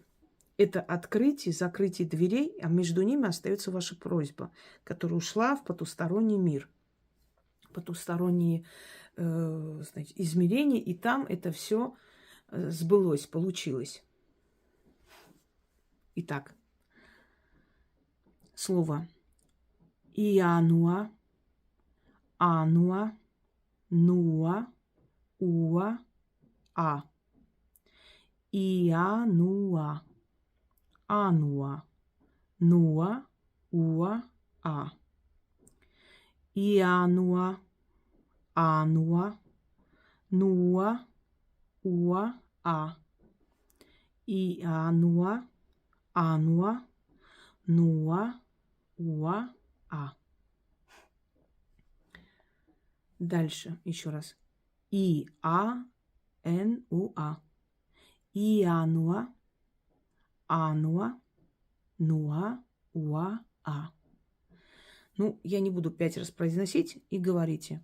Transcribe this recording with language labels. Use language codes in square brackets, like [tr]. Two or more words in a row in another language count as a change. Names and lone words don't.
[ru] Это открытие, закрытие дверей, а между ними остается ваша просьба, которая ушла в потусторонний мир, потусторонние значит, измерения, и там это все сбылось, получилось. Итак, слово [ab] Иануа, Ануа, Нуа, Уа, А. Иануа, Ануа, Нуа, Уа, А. Иануа, Ануа, Нуа, Уа, А. Иануа, Ануа, Нуа, Уа, А. [ru] Дальше еще раз. [ab] Иануа. Иануа, Ануа, Нуа, Уа, А. [ru] Ну, я не буду 5 раз произносить и говорите.